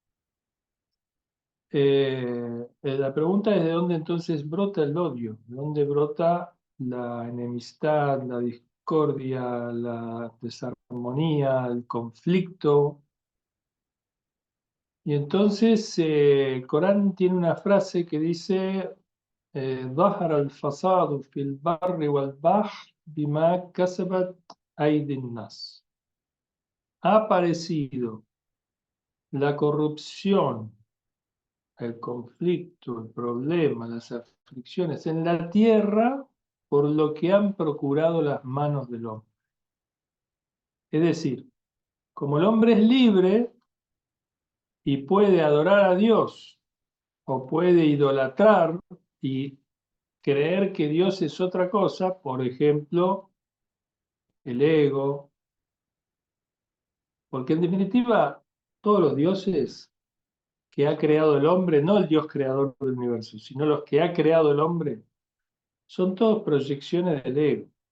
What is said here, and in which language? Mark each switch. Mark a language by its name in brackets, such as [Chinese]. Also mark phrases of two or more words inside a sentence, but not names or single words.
[Spanish] La pregunta es de dónde entonces brota el odio, de dónde brota la enemistad, la discordia, la desarmonía, el conflicto. Y entonces el Corán tiene una frase que dice, [Arabic] ظهر الفساد في البر والبحر بما كسبت أيدي الناس. [Spanish] Ha aparecido la corrupción, el conflicto, el problema, las aflicciones en la tierra por lo que han procurado las manos del hombre. Es decir, como el hombre es libre y puede adorar a Dios o puede idolatrar y creer que Dios es otra cosa, por ejemplo, el ego, porque en definitiva todos los dioses que ha creado el hombre, no el Dios creador del universo, sino los que ha creado el hombre, son todos proyecciones del ego.